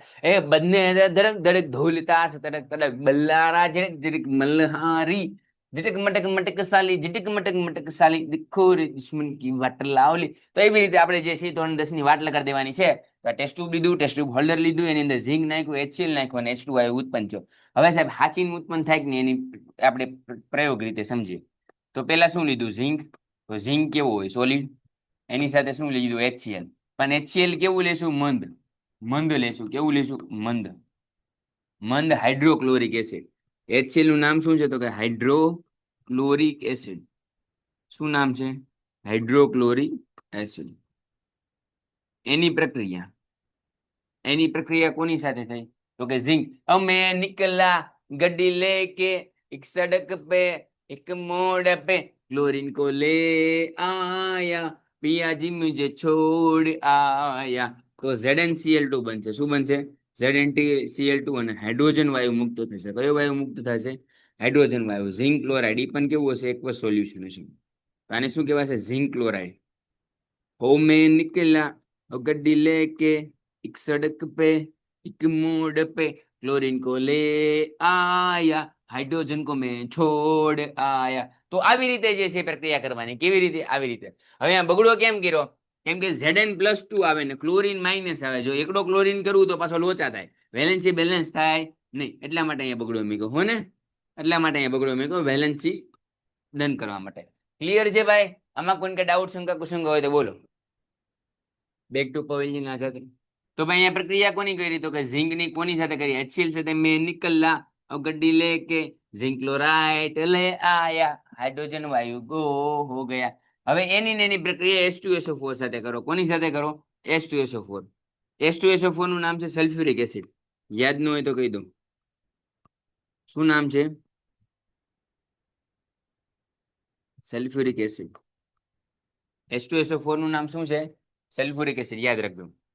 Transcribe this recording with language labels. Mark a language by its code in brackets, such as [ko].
[gu] એ બંને દરેક દરેક ધોલતા તડક તડક બલ્લારા જરીક મલ્હારી [hi] झटक मटक मटक साली झटक मटक मटक साली दिखो रे दुश्मन की वाट लावली. [gu] તો એવી રીતે આપણે જે છે ધોરણ 10 ની વાટ લગાડી દેવાની છે. તો આ ટેસ્ટ ટ્યુબ લીધું, ટેસ્ટ ટ્યુબ હોલ્ડર લીધું, એની અંદર ઝીંક નાખ્યું, HCl નાખ્યું અને H2 વાયુ ઉત્પન્ન થયો. હવે સાહેબ હાચીન ઉત્પન્ન થાય કે નહીં એની આપણે પ્રયોગ રીતે સમજીએ. તો પહેલા શું લીધું? ઝીંક. તો ઝીંક કેવું હોય? સોલિડ. એની સાથે શું લીધું? HCl. પણ HCl કેવું લેશું? મંદ. મંદ લેશું. કેવું લેશું? મંદ. મંદ હાઇડ્રોક્લોરિક એસિડ. HCl નું નામ શું છે? તો કે હાઇડ્રોક્લોરિક એસિડ. શું નામ છે? Hydrochloric acid. એની પ્રક્રિયા કોની સાથે થઈ? તો કે ઝિંક. [hi] અમે નિકલા ગड्डी लेके एक सड़क पे एक मोड़ पे क्लोरीन को ले आया पिया जी मुझे छोड़ आया. [gu] તો ZnCl2 બનશે. શું બનશે? ZnCl2 અને હાઇડ્રોજન વાયુ મુક્ત થશે. કયો વાયુ મુક્ત થશે? હાઇડ્રોજન વાયુ. ઝિંક ક્લોરાઇડ એ પણ કેવું હશે? એકવસ સોલ્યુશન હશે. આને શું કહેવાશે? Zinc chloride. [hi] हो मैं निकला गड्डी लेके एक सड़क पे एक मोड़ पे क्लोरीन को ले आया हाइड्रोजन को मैं छोड़ आया. [gu] તો આવી રીતે જે છે પ્રક્રિયા કરવાની. કેવી રીતે? આવી રીતે. હવે આ બગડો કેમ કર્યો? કેમ કે Zn+2 આવે ને ક્લોરીન માઇનસ આવે. જો એકડો ક્લોરીન કરવું તો પાછો લોચા થાય, વેલેન્સી બેલેન્સ થાય નહીં. એટલા માટે અહીંયા બગડો મૂક્યો. હો ને? એટલા માટે અહીંયા બગડો મૂક્યો, વેલેન્સી ડન કરવા માટે. ક્લિયર છે ભાઈ? આમાં કોઈ કે ડાઉટ, શંકા, કુશંકા હોય તો બોલો. બેક ટુ પવેલિયન સાથે. તો ભાઈ અહીંયા પ્રક્રિયા કોની કરી? તો કે ઝિંક ની. કોની સાથે કરી? HCl સાથે. [hi] મેં નિકલા गड्डी लेके जिंक क्लोराइड ले आया हाइड्रोजन वायु गो हो गया. [gu] હવે એની ને એની પ્રક્રિયા H2SO4 સાથે કરો. કોની સાથે કરો? H2SO4. H2SO4 નું નામ છે સલ્ફ્યુરિક એસિડ. યાદ ન હોય તો કહી દો. શું નામ છે? Sulphuric acid. H2SO4 નું નામ શું છે? Sulphuric acid. યાદ રાખજો.